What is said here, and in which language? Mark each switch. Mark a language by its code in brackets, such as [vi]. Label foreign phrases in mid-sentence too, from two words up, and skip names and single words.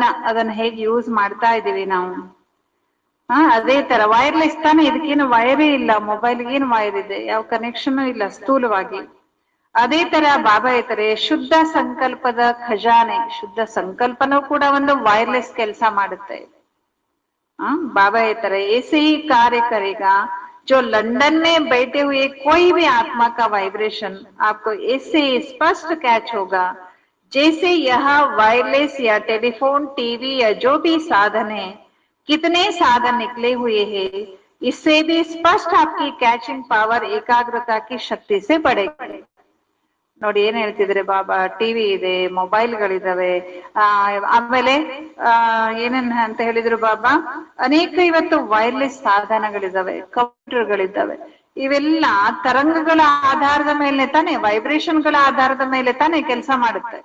[kn] ಅದನ್ನ ಹೇಗೆ ಯೂಸ್ ಮಾಡ್ತಾ ಇದೀವಿ ನಾವು. ಅದೇ ತರ ವೈರ್ಲೆಸ್ ತಾನೆ, ಇದಕ್ಕೇನು ವೈರೇ ಇಲ್ಲ. ಮೊಬೈಲ್ಗೆ ಏನು ವೈರ್ ಇದೆ? ಯಾವ ಕನೆಕ್ಷನ್ ಇಲ್ಲ ಸ್ಥೂಲವಾಗಿ. ಅದೇ ತರ ಬಾಬಾ ಹೇಳ್ತಾರೆ ಶುದ್ಧ ಸಂಕಲ್ಪದ ಖಜಾನೆ. ಶುದ್ಧ ಸಂಕಲ್ಪನೂ ಕೂಡ ಒಂದು ವೈರ್ಲೆಸ್ ಕೆಲಸ ಮಾಡುತ್ತೆ. [hi] बाबा ये तरह ऐसे ही कार्य करेगा जो लंदन में बैठे हुए कोई भी आत्मा का वाइब्रेशन आपको ऐसे स्पष्ट कैच होगा जैसे यह वायरलेस या टेलीफोन, टीवी या जो भी साधन है, कितने साधन निकले हुए हैं, इससे भी स्पष्ट आपकी [en] catching power [hi] एकाग्रता की शक्ति से बढ़ेगी. [kn] ನೋಡಿ ಏನ್ ಹೇಳ್ತಿದ್ರೆ ಬಾಬಾ, ಟಿವಿ ಇದೆ, ಮೊಬೈಲ್ಗಳಿದಾವೆ, ಆಮೇಲೆ ಏನೇನ್ ಅಂತ ಹೇಳಿದ್ರು ಬಾಬಾ, ಅನೇಕ ಇವತ್ತು ವೈರ್ಲೆಸ್ ಸಾಧನಗಳಿದಾವೆ, ಕಂಪ್ಯೂಟರ್ಗಳಿದ್ದಾವೆ. ಇವೆಲ್ಲ ತರಂಗಗಳ ಆಧಾರದ ಮೇಲೆ ತಾನೆ, ವೈಬ್ರೇಷನ್ಗಳ ಆಧಾರದ ಮೇಲೆ ತಾನೆ ಕೆಲಸ ಮಾಡುತ್ತೆ.